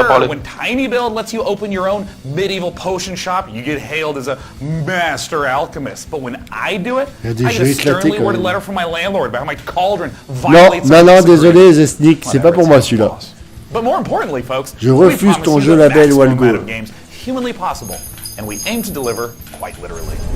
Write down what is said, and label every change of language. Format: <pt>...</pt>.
<en>When Tiny Build lets you open your own medieval potion shop, you get hailed as a master alchemist. But when I do it, I get a sternly worded letter from my landlord about how my cauldron violates.</en> <fr>Non, désolé, Zesnik, c'est pas pour moi celui-là.</fr> <en>But more importantly, folks,</en> <fr>je refuse ton jeu label Walgo.</fr> <en>Humanly possible, and we aim to deliver quite literally.</en>